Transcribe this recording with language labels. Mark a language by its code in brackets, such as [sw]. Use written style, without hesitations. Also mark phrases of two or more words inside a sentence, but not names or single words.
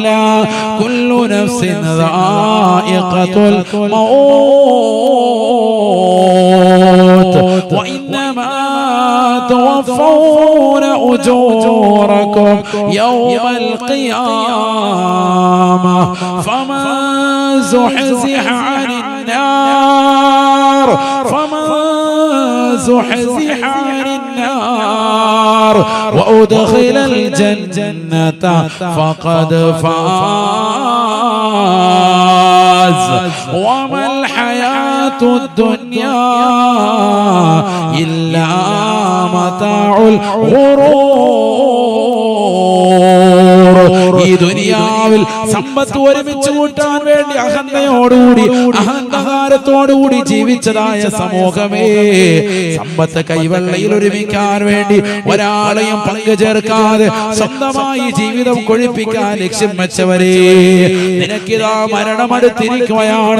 [ar] كل نفس ذائقة الموت وإنما توفون أجوركم يوم القيامة فمن زحزح عن النار زحزح عن النار وأدخل الجنة فقد فاز وما الحياة الدنيا إلا متاع الغرور. [ml] ഈ ദുനിയാവിൽ സമ്പത്ത് ഒരുമിച്ച് കൂട്ടാൻ വേണ്ടി അഹങ്കാരത്തോടുകൂടി ജീവിച്ചതായ സമൂഹമേ, സമ്പത്ത് കൈവെള്ളയിൽ ഒരുമിക്കാൻ വേണ്ടി ഒരാളെയും പങ്കു ചേർക്കാതെ സ്വന്തമായി ജീവിതം കൊഴിപ്പിക്കാൻ ലക്ഷ്യം വെച്ചവരെ, നിനക്കിതാ മരണം അടുത്തിരിക്കുകയാണ്.